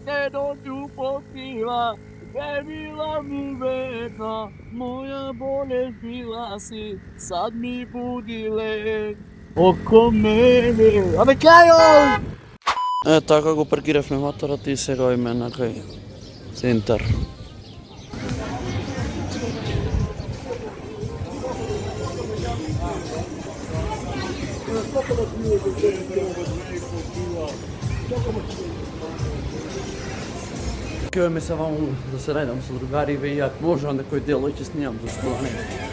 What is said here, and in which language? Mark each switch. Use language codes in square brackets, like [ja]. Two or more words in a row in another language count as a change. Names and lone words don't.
[hr] potila, gdje bila mi veka, moja bolest bila si, sad mi budile oko mene. [mk] Абе, Кајо! Така го паркиравме моторот и сега име на кај центар. Кајаме се ваму да се најдам со другари и ако можам некој дел ќе снимам, зашто да не.